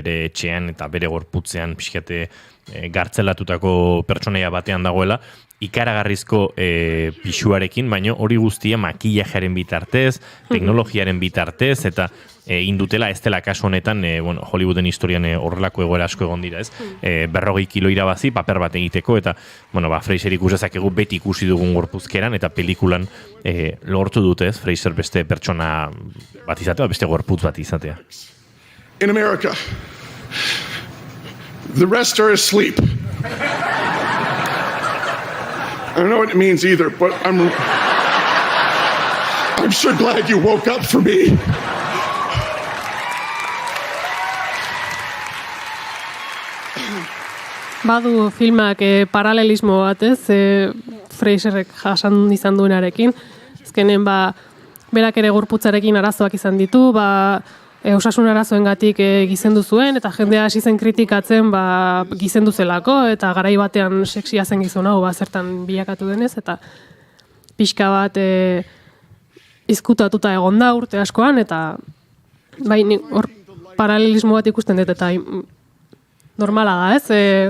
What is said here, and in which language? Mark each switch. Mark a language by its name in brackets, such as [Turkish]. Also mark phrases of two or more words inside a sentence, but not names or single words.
[Basque] Bere etxean eta bere gorputzean pixkate gartzelatutako pertsonaia batean dagoela, ikaragarrizko pixuarekin, baina hori guztia makillajearen bitartez, teknologiaren bitartez, eta indutela ez dela kasu honetan, Hollywooden historian horrelako egoera asko egon dira, ez? 40 kilo irabazi, paper bat egiteko, eta Fraser ikusezakegu beti ikusi dugun gorpuzkeran, eta pelikulan lortu dute, ez? Fraser beste pertsona bat izatea, beste gorputz bat izatea. [English] In America, the rest are asleep. I don't know what it means either, but I'm sure glad you woke up for me. [Basque] Badu filmak paralelismo bat, ez? Fraserrek jasan izan duenarekin. Azkenen berak ere gorputzarekin arazoak izan ditu, osasun arazoengatik gizendu zuen, eta jendea hasi zen kritikatzen gizendu zelako, eta garai batean sexia zen gizon hau zertan bilakatu denez, eta pixka bat izkutatuta egon da urte askoan, eta hor paralelismo bat ikusten dut, eta normala da, ez?